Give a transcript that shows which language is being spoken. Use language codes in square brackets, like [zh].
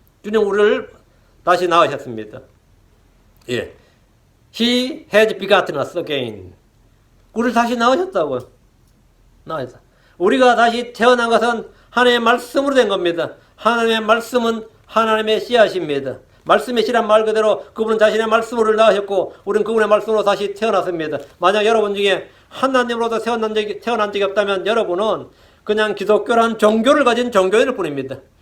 [ko] 주님 우리를 다시 낳으셨습니다. 예. [en] He has begotten us again. [ko] 우리를 다시 낳으셨다고요. 낳으셨다. 우리가 다시 태어난 것은 하나님의 말씀으로 된 겁니다. 하나님의 말씀은 하나님의 씨앗입니다. 말씀의 씨란 말 그대로 그분은 자신의 말씀으로 낳으셨고 우리는 그분의 말씀으로 다시 태어났습니다. 만약 여러분 중에 하나님으로부터 태어난 적이 없다면 여러분은 그냥 기독교란 종교를 가진 종교인일 뿐입니다.